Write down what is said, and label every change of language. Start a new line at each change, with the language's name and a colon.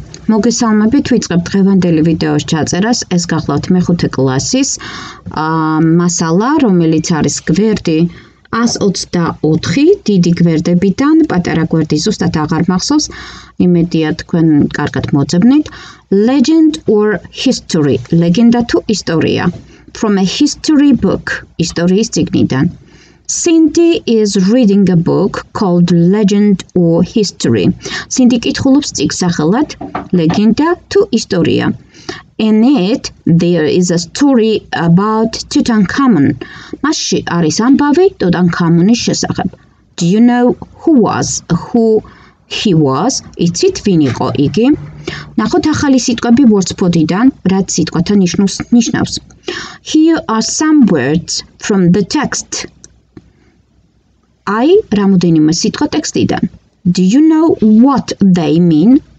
Georgian: მოგესალმებით, ვიწყებთ დღევანდელი ვიდეოს ჩაწერას. ეს გახლავთ მეხუთე კლასის მასალა, რომელიც არის გვერდი 124 დიდი გვერდებიდან, პატარა გვერდი ზუსტად აღარ მახსოვს, იმედია თქვენ კარგად მოძებნით.
English: Legend or history,
Georgian: ლეგენდა თუ ისტორია.
English: From a history book,
Georgian: ისტორიის წიგნიდან.
English: Cindy is reading a book called Legend or History.
Georgian: Cindy კითხულობს წიგნს სახელად ლეგენდა თუ ისტორია.
English: In it, there is a story about Tutankhamun.
Georgian: მასში არის ამბავი ტუტანქამუნის შესახებ.
English: Do you know who he was?
Georgian: იცით ვინ იყო იგი? ნახოთ ახალი სიტყვები WordPod-დან, რაც სიტყვათა ნიშნულს ნიშნავს.
English: Here are some words from the text.
Georgian: აი, რამოდენიმე სიტყვა ტექსტიდან.
English: Do you know what they mean?